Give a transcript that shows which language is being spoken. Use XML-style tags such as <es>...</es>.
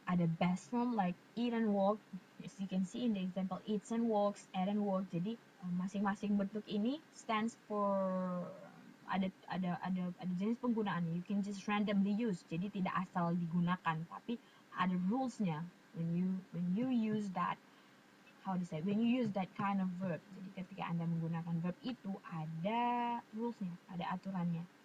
<id>Ada</id> <en>best form like eat and walk. As you can see in the example, eats and walks, eat and walk.</en> <id>Jadi masing-masing bentuk ini</id> <en>stands for</en> <id>ada jenis penggunaannya.</id> <en>You can just randomly use.</en> <id>Jadi tidak asal digunakan, tapi ada rulesnya.</id> <en>When you use that, when you use that kind of verb.</en> <id>Jadi ketika Anda menggunakan verb itu ada rulesnya, ada aturannya.</id>